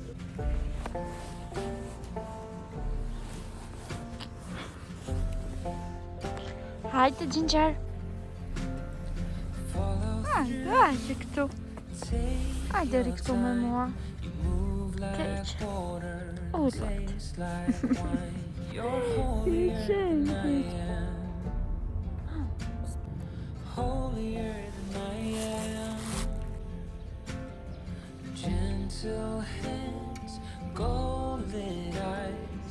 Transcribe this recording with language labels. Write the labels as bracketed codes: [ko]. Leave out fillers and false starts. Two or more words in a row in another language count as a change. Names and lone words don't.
[sq] Hajde Ginger. Hajde këtu. Hajde ri këtu me mua. Keq. [en] Holier than I am, gentle hands, golden eyes.